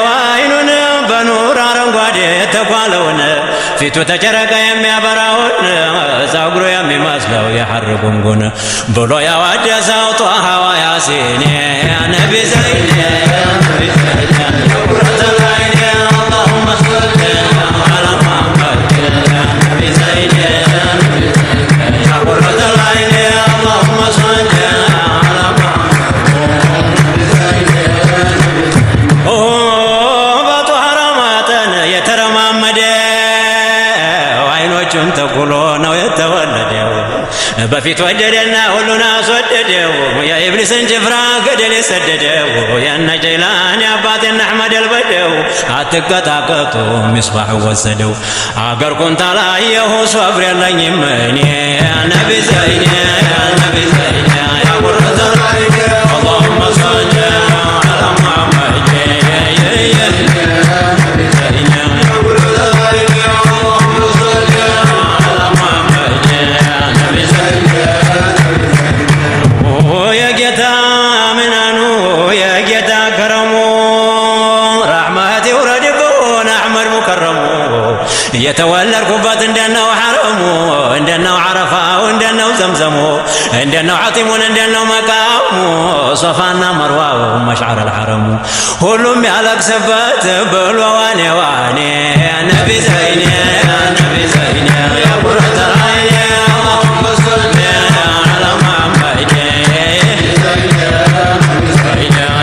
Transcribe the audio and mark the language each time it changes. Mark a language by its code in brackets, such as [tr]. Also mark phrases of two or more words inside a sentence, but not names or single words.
[am] አይኑን በኑር አረንጓዴ የተኳለውን ፊቱ ተጨረቀ የሚያበራውን ጸጉሩ የሚመስለው የሐረጉንጉን ብሎ ያዋደሰው ጦኸው ያሲኔ [ar] يا نبي زيني يا نبي زيني يا قرة العين اللهم صل على محمد يا نبي زيني قرة العين اللهم صل على [am] በጦሃራ ማጠን የተረማመደ አይኖቹን ተኩሎ ነው የተወለደው በፊት ወደደና ሁሉን አስወደደው የኢብሊስን ጭፍራ ገደል የሰደደው የነ ጀይላን የአባቴን አሕመድ አልበደው አትቀጣቀጡ ሚስባሕ ወሰደው አገር ኩንታ ላየሁ ሶብር የለኝም እኔ [ar] يا نبي زيني يا نبي زيني يا قرة العين اللهم صل على محمد يا نبي زيني يا قرة العين اللهم صل على محمد يا نبي زيني [am] የጌታ ምናኑ የጌታ ከረሙ ረሕመት ይውረድብን አሕመድ ሙከረሙ የተወለድኩበት እንደነው ሐረሙ እንደነው ዓረፋው እንደነው ዘምዘሙ እንደነው ዐጢሙን እንደነው መቃሙ ሶፋና መርዋው መሽዓር አልሐረሙ ሁሉም ያለቅስበት ብሎ ዋኔ ዋኔ [ar] يا نبي زيني يا نبي زيني يا قرة العين اللهم صل على محمد يا نبي زيني